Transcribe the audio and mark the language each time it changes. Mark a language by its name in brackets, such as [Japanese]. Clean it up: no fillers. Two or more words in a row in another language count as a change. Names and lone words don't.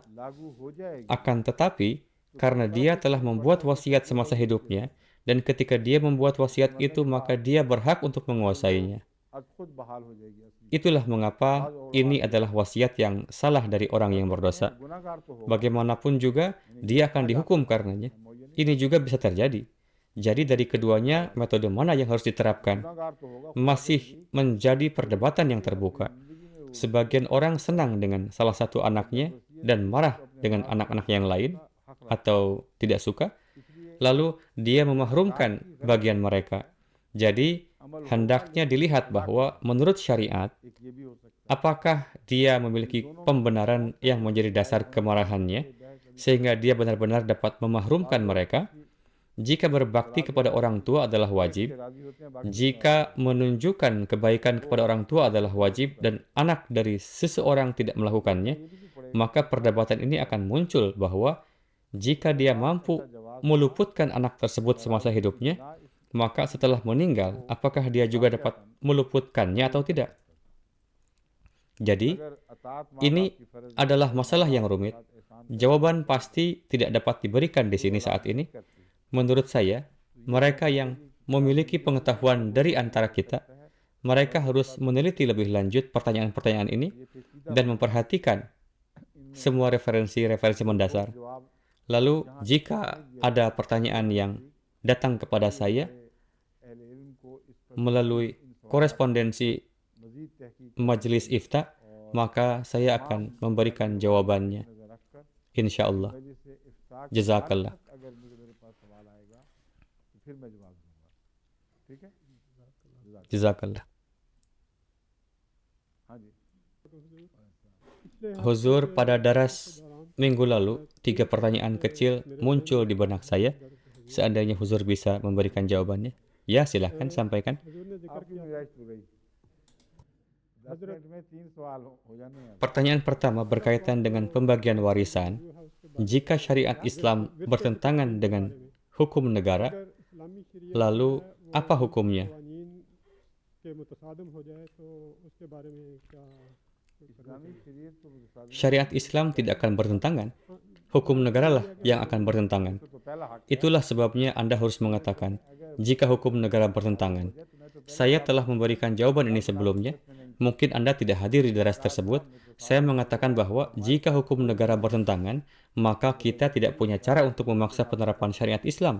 [Indonesian] Akan tetapi, karena dia telah membuat wasiat semasa hidupnya, dan ketika dia membuat wasiat itu, maka dia berhak untuk menguasainya. Itulah mengapa ini adalah wasiat yang salah dari orang yang berdosa. Bagaimanapun juga, dia akan dihukum karenanya. Ini juga bisa terjadi. Jadi dari keduanya, metode mana yang harus diterapkan? [Urdu] گناہگار تو ہوگا, [Indonesian] Masih menjadi perdebatan yang terbuka. Sebagian orang senang dengan salah satu anaknya dan marah dengan anak-anak yang lain atau tidak suka, lalu dia memahrumkan bagian mereka. Jadi, hendaknya dilihat bahwa menurut syariat, [Urdu] ایک یہ بھی ہو سکتا [Indonesian] apakah dia memiliki pembenaran yang menjadi dasar kemarahannya, sehingga dia benar-benar dapat memahrumkan mereka. Jika berbakti kepada orang tua adalah wajib, [Urdu] ہے، راضی ہوتے ہیں باقی [Indonesian] jika menunjukkan kebaikan kepada orang tua adalah wajib dan anak dari seseorang tidak melakukannya, maka perdebatan ini akan muncul bahwa jika dia mampu meluputkan anak tersebut semasa hidupnya, maka setelah meninggal, apakah dia juga dapat meluputkannya atau tidak? Jadi, [Urdu] اگر اطاعت [Indonesian] ini adalah masalah yang rumit. Jawaban pasti tidak dapat diberikan di sini saat ini. Menurut saya, mereka yang memiliki pengetahuan dari antara kita, mereka harus meneliti lebih lanjut pertanyaan-pertanyaan ini dan memperhatikan semua referensi-referensi mendasar. [Urdu] جواب [Indonesian] Lalu, jika ada pertanyaan yang datang kepada saya [Urdu] اہلِ علم کو اس پر [Indonesian] melalui korespondensi [Urdu] مزید تحقیق [Indonesian] majelis ifta, maka saya akan memberikan jawabannya. [Urdu] نظر رکھ کر [Arabic] Insya Allah. [Urdu] مجلس سے افتار کے [Indonesian] Jazakallah. [Urdu] بعد اگر میرے پاس سوال آئے گا تو پھر میں جواب دوں گا، ٹھیک ہے? [Indonesian] Jazakallah. [Urdu] ہاں جی [Indonesian] Huzur, pada daras minggu lalu, 3 pertanyaan kecil muncul di benak saya. Seandainya Huzur bisa memberikan jawabannya. Ya, silahkan sampaikan. [Urdu] آپ کی گنجائش تو گئی 10 منٹ میں 3 سوال ہو جانے ہیں [Indonesian] Pertanyaan pertama berkaitan dengan pembagian warisan. Jika syariat Islam bertentangan dengan hukum negara, lalu apa hukumnya? [Urdu] اسلامی شریعت تو مطابق [Indonesian] Syariat Islam tidak akan bertentangan. Hukum negara lah yang akan bertentangan. [Urdu] تو پہلا حق [Indonesian] Itulah sebabnya Anda harus mengatakan, jika hukum negara bertentangan. Saya telah memberikan jawaban ini sebelumnya. Mungkin Anda tidak hadir di daras tersebut. Saya mengatakan bahwa jika hukum negara bertentangan, maka kita tidak punya cara untuk memaksa penerapan syariat Islam.